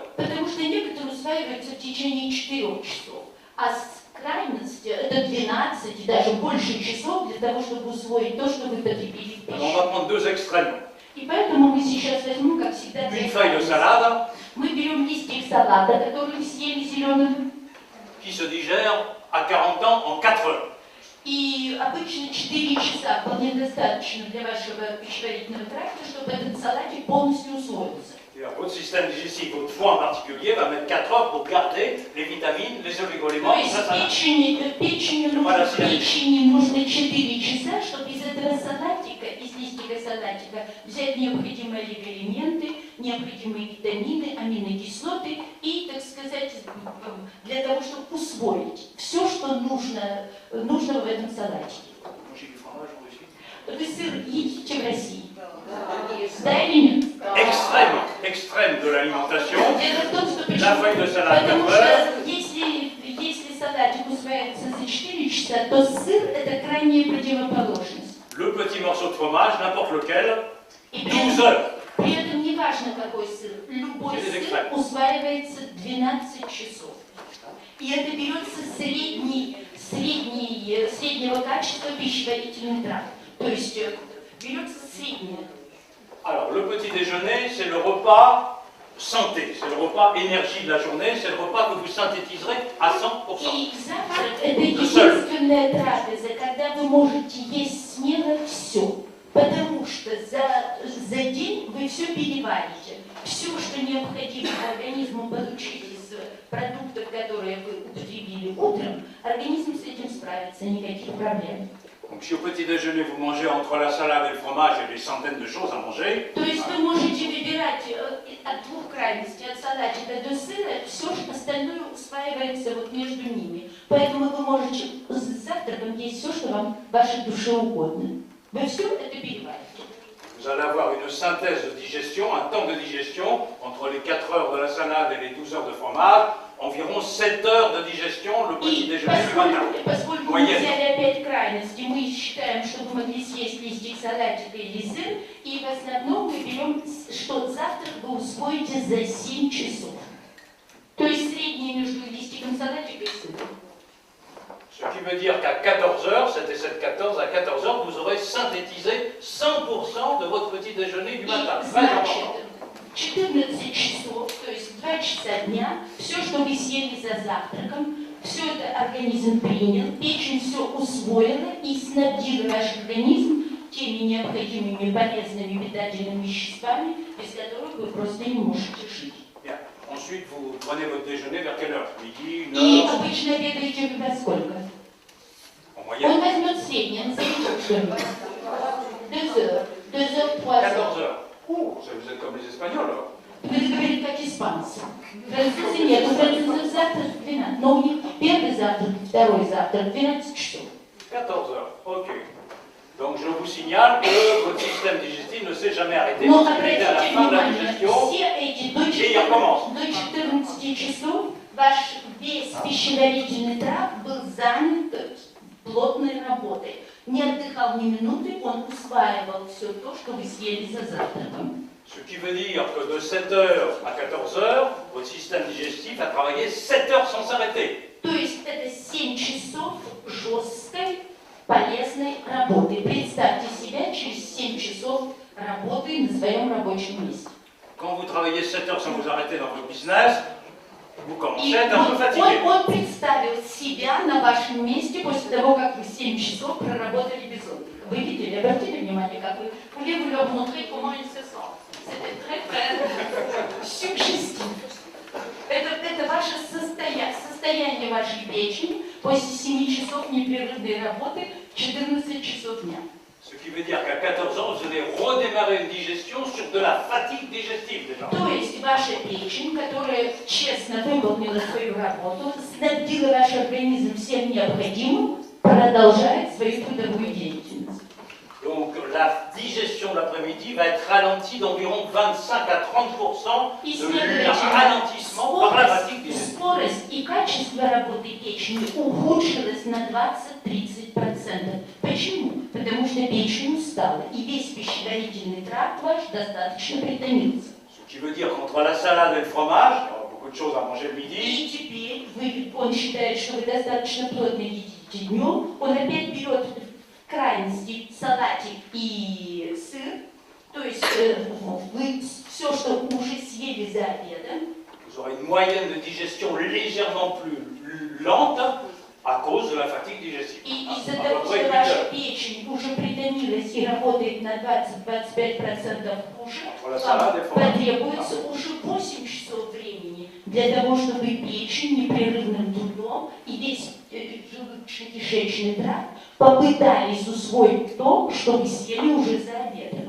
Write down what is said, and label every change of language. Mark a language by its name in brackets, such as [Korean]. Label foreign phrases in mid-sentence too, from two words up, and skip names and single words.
[Russian] Потому что некоторые усваиваются в течение 4 часов, а крайность это 12 и даже больше часов для того, чтобы усвоить то, что вы потребили в [French] Alors on va [Russian] пищу. [French] prendre 2 extrêmes. [Russian] И поэтому мы сейчас возьмем, как всегда, [French] Une feuille de salade [Russian] мы берем листик салата, который вы съели зеленым, [French] qui se digère à 40 ans en 4 heures. [Russian] и обычно 4 часа вполне достаточно для вашего пищеварительного тракта, чтобы этот салатик полностью усвоился. [French] Votre système digestif, votre foie en particulier, va mettre 4 heures pour garder les vitamines, les oligo-éléments. [Russian] То есть печени нужно 4 часа, чтобы из этого салатика, из листика салатика, взять необходимые олигоэлементы, необходимые витамины, аминокислоты и, так сказать, для того, чтобы усвоить все, что нужно в этом салатике. Вы сыр едите в России? Да или нет? [French] Extrême de l'alimentation, [Russian] Дело в том, что [French] la feuille de salade 4 [Russian] потому [French] heures, [Russian] что если салатик усваивается за 4 часа, то сыр – это крайняя противоположность. [French] le petit morceau de fromage, n'importe lequel, [Russian] И [French] 12 heures. [Russian] при этом не важно, какой сыр. Любой сыр усваивается 12 часов. И это берется среднего качества пищеварительный тракт. То есть берется среднее. [French] Alors, le petit déjeuner, c'est le repas santé, c'est le repas énergie de la journée, c'est le repas que vous synthétiserez à 100%. [Russian] И завтрак – это единственная трапеза, когда вы можете есть смело все. Потому что за день вы все переварите. Все, что необходимо организму получить из продуктов, которые вы употребили утром, организм с этим справится, никаких проблем. [French] Donc si au petit déjeuner vous mangez entre la salade et le fromage et des centaines de choses à manger, [Russian] То есть вы можете выбирать от двух крайностей, от салатика до сыра, все остальное усваивается вот между ними. Поэтому вы можете с завтраком есть все, что вам вашей душе угодно. Вы все это переварите. [French] vous vous allez avoir une synthèse de digestion, un temps de digestion, entre les 4 heures de la salade et les 12 heures de fromage, environ 7 heures de digestion le petit [Russian] И [French] déjeuner du matin. [Russian] поскольку мы взяли опять крайности, мы считаем, что вы могли съесть листик салатика или сыр, и в основном мы берем, что завтрак вы усвоите за 7 часов. То есть среднее между листиком салатика и сыром. [French] Ce qui veut dire qu'à 14 heures, c'était 7-14, à 14 heures, vous aurez synthétisé 100% de votre petit déjeuner du matin. [Russian] И значит, 14 часов, то есть 2 часа дня, все, что вы съели за завтраком, все это организм принял, печень все усвоила и снабдила ваш организм теми необходимыми полезными питательными веществами, без которых вы просто не можете жить. [French] Bien. Ensuite, vous prenez votre déjeuner vers quelle heure? Midi, une [Russian] И [French] heure? [Russian] обычно обедаете вы во сколько? [French] En moyenne? [Russian] Он возьмет среднее, назовите что-нибудь. [French] 2 heures, 2 heures, 3 heures. 14 heures. Oh, vous êtes comme les Espagnols alors. [Russian] Вы говорите как испанцы. Французы нет, у французов завтрак в 12, но у них первый завтрак, второй завтрак в 12 часов. [French] 14 heures, ok. Donc je vous signale que votre système digestif ne s'est jamais arrêté. [Russian] Но [French] Vous arrivez à la [Russian] обратите [French] fin de la [Russian] внимание, [French] digestion [Russian] все эти до [French] et il recommence. [Russian] 14 часов ваш весь пищеварительный тракт был занят плотной работой. Не отдыхал ни минуты, он усваивал все то, что вы съели за завтраком. [French] Ce qui veut dire que de 7 heures à 14 heures, votre système digestif a travaillé 7 heures sans s'arrêter. [Russian] То есть это 7 часов жесткой, полезной работы. Представьте себя через 7 часов работы на своем рабочем месте. [French] Quand vous travaillez 7 heures sans vous arrêter dans votre business, vous commencez [Russian] И [French] à être un peu fatigué. [Russian] он представил себя на вашем месте после того, как вы 7 часов проработали без отдыха. Вы видели, обратили внимание, как вы [French] voulez-vous leur montrer comment il se sent. C'était très, très suggестив. [Russian] Это ваше состояние вашей печени после 7 часов непрерывной работы в 14 часов дня. [French] Ce qui veut dire qu'à 14 ans, vous allez redémarrer une digestion sur de la fatigue digestive déjà. [Russian] То есть ваша печень, которая честно выполнила свою работу, снабдила ваш организм всем необходимым, продолжает свою трудовую деятельность. [French] Donc la digestion de l'après-midi va être ralentie d'environ 25 à 30% [Russian] И [French] de ralentissement par la fatigue digestive. [Russian] скорость и качество работы печени ухудшилось на 20-30%. Почему? Потому что печень устала, и весь пищеварительный тракт ваш достаточно притомился. [French] Ce qui veut dire qu'entre la salade et le fromage, il y aura beaucoup de choses à manger le midi. [Russian] И теперь он считает, что вы достаточно плотно едите днем, он опять берет в крайности салатик и сыр, то есть вы все, что уже съели за обедом. [French] Vous aurez une moyenne de digestion légèrement plus lente à cause de la fatigue digestive. [Russian] И из-за того, что ваша печень уже притомилась и работает на 20-25% хуже, вам потребуется уже 8 часов времени для того, чтобы печень непрерывным трудом и весь желудочно-кишечный тракт попытались усвоить то, что вы съели уже за обедом.